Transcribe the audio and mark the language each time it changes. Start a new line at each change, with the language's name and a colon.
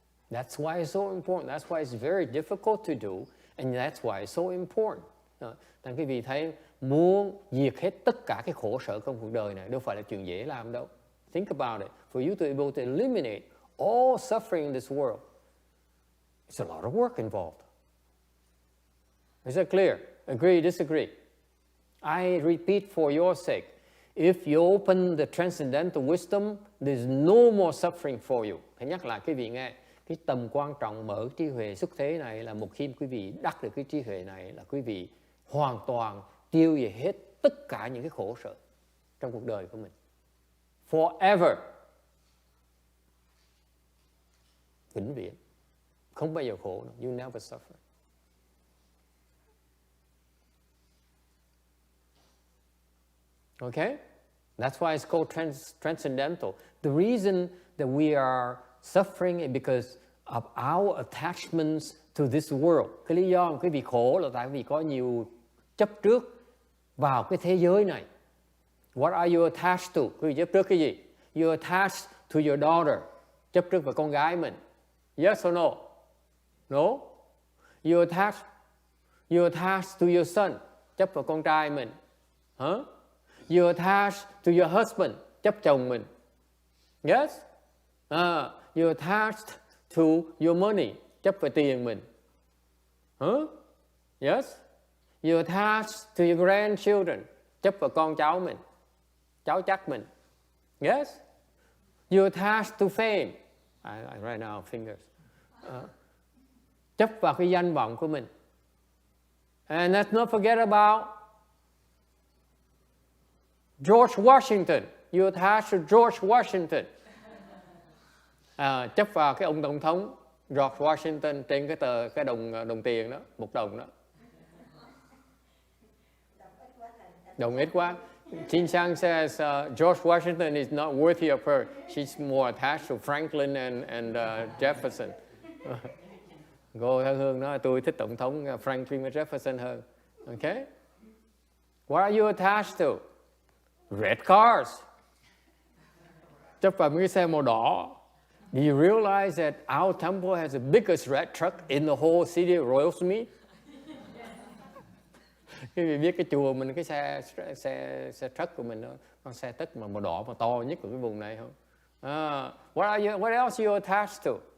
English: That's why it's so important. That's why it's very difficult to do, and that's why it's so important.
Vietnamese: Tại quý vị thấy muốn diệt hết tất cả cái khổ sở trong cuộc đời này đâu phải là chuyện dễ làm đâu.
English: Think about it. For you to be able to eliminate all suffering in this world, it's a lot of work involved. Is that clear? Agree, disagree? I repeat for your sake. If you open the transcendental wisdom, there's no more suffering for you.
Vietnamese: Hãy nhắc lại quý vị nghe. Cái tầm quan trọng mở trí huệ xuất thế này là một khi quý vị đắc được cái trí huệ này là quý vị hoàn toàn tiêu diệt hết tất cả những cái khổ sở trong cuộc đời của mình.
English: Forever.
Vietnamese: Vĩnh viễn. Không bao giờ khổ nữa.
English: You never suffer. Okay? That's why it's called transcendental. The reason that we are suffering is because of our attachments to this world.
Vietnamese: Cái lý do mà quý vị khổ là tại vì có nhiều chấp trước vào cái thế giới này.
English: What are you attached to?
Vietnamese: Quý vị chấp trước cái gì?
English: You're attached to your daughter.
Vietnamese: Chấp trước vào con gái mình.
English: Yes or no? No? You're attached to your son.
Vietnamese: Chấp vào con trai mình.
English: Huh? You're attached to your husband,
Vietnamese: chấp chồng mình.
English: Yes? You're attached to your money,
Vietnamese: chấp vào tiền mình.
English: Huh? Yes? You're attached to your grandchildren,
Vietnamese: chấp vào con cháu mình, cháu chắc mình. Yes?
English: You're attached to fame. I write now fingers.
Vietnamese: Chấp vào cái danh vọng của mình.
English: And let's not forget about George Washington. You attach to George Washington.
Vietnamese: Chấp vào cái ông tổng thống George Washington trên cái đồng tiền đó, một đồng đó. Đồng ít quá.
English: Jin Chang says George Washington is not worthy of her. She's more attached to Franklin and Jefferson.
Vietnamese: Cô Thân Hương nói tôi thích Tổng thống Franklin Jefferson hơn.
English: Okay? What are you attached to? Red cars.
Vietnamese: Chấp vào mấy cái xe màu đỏ.
English: Do you realize that our temple has the biggest red truck in the whole city of Royalsmead?
Vietnamese: Quý vị biết cái chùa mình, cái xe truck của mình đó, con xe tất mà màu đỏ mà to nhất của cái vùng này không?
English: What else you attached to?